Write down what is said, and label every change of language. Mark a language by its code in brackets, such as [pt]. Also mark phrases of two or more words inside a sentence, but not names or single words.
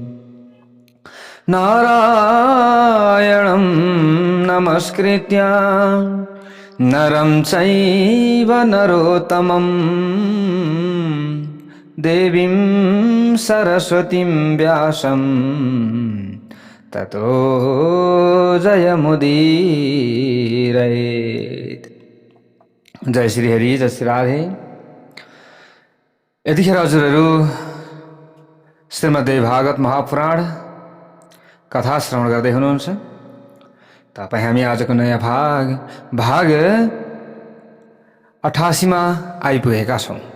[sa] नारायणं नमस्कृत्य नरं चैव नरोत्तमं देवीं सरस्वतीं व्यासं ततो जयमुदीरयेत्। [ne] जय श्री हरि, जय श्री राधे। यतिखेर हजुरहरू श्रीमद्भागवत महापुराण कथा श्रवण गर्दै हुनुहुन्छ। तपाईँ हामी आजको नयाँ भाग 88 मा आइपुगेका छौँ।